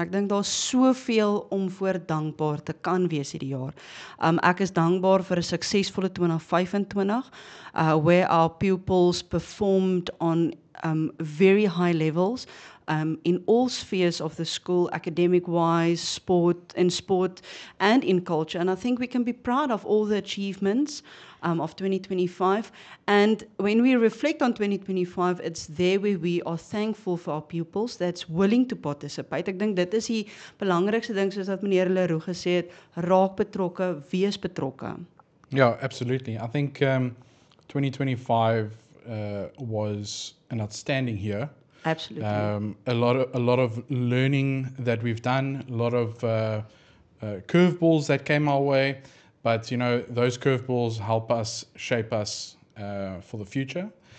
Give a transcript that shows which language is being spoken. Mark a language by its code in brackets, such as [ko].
[af] Ek dink daar's soveel om voor dankbaar te kan wees hierdie jaar. Ek is dankbaar vir 'n suksesvolle [en] 2025 where our pupils performed on very high levels in all spheres of the school, academic-wise, sport and in culture. And I think we can be proud of all the achievements of 2025. And when we reflect on 2025, it's there where we are thankful for our pupils that's willing to participate. [af] Ek dink dit is die belangrikste ding soos wat meneer Leroux gesê het, raak betrokke, wees betrokke. [en] Yeah, absolutely. I think 2025 was an outstanding year. Absolutely. A lot of learning that we've done, a lot of curveballs that came our way, but those curveballs help us shape us for the future.